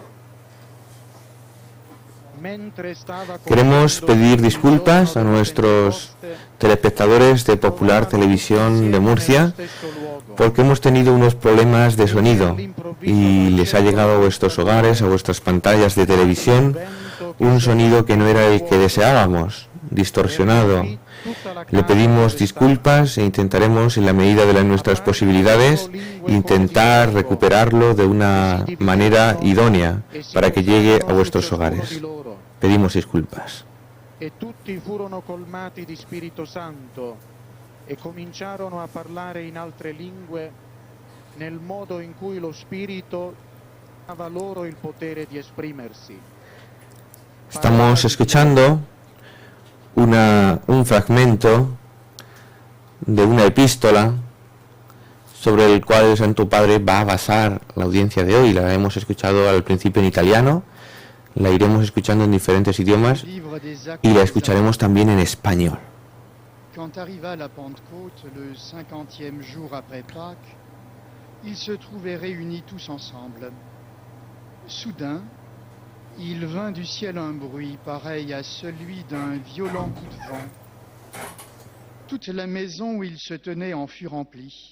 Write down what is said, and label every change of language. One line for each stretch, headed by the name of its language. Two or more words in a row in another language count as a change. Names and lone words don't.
Spanish: Queremos pedir disculpas a nuestros telespectadores de Popular Televisión de Murcia, porque hemos tenido unos problemas de sonido y les ha llegado a vuestros hogares, a vuestras pantallas de televisión, un sonido que no era el que deseábamos, distorsionado. Le pedimos disculpas e intentaremos, en la medida de nuestras posibilidades, intentar recuperarlo de una manera idónea para que llegue a vuestros hogares. Pedimos disculpas.
Italian: E tutti furono colmati di Spirito Santo e cominciarono a parlare in altre lingue nel modo in cui lo Spirito dava loro il potere di esprimersi.
Spanish: Estamos escuchando un fragmento de una epístola sobre el cual el Santo Padre va a basar la audiencia de hoy. La hemos escuchado al principio en italiano, la iremos escuchando en diferentes idiomas y la escucharemos también en español.
French: Quand arriva la Pentecôte, le 50e jour après Pâques, ils se trouvaient réunis tous ensemble. Soudain, il vint du ciel un bruit pareil à celui d'un violent coup de vent. Toute la maison où ils se tenaient en fut remplie.